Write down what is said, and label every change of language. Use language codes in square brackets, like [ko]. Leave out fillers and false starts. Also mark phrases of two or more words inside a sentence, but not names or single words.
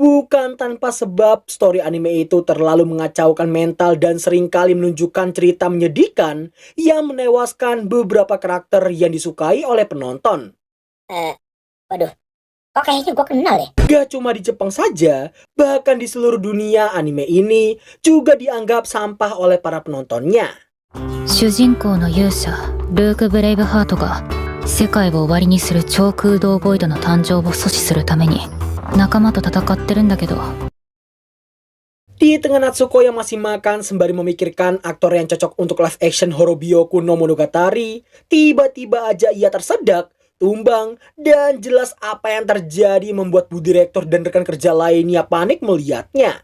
[id] Bukan tanpa sebab, story anime itu terlalu mengacaukan mental dan seringkali menunjukkan cerita menyedihkan yang menewaskan beberapa karakter yang disukai oleh penonton. Waduh, kok kayaknya gue kenal ya? Gak cuma di Jepang saja, bahkan di seluruh dunia anime ini juga dianggap sampah oleh para penontonnya. [ja] 主人公の勇者ルーク・ブレイブハートが世界を終わりにする超空洞ボイドの誕生を阻止するために仲間と戦ってるんだけど [id] Di tengah Natsuko yang masih makan sembari memikirkan aktor yang cocok untuk [en] live action [id] Horobyoku no Monogatari, tiba-tiba aja ia tersedak, tumbang, dan jelas apa yang terjadi membuat bu direktur dan rekan kerja lainnya panik melihatnya.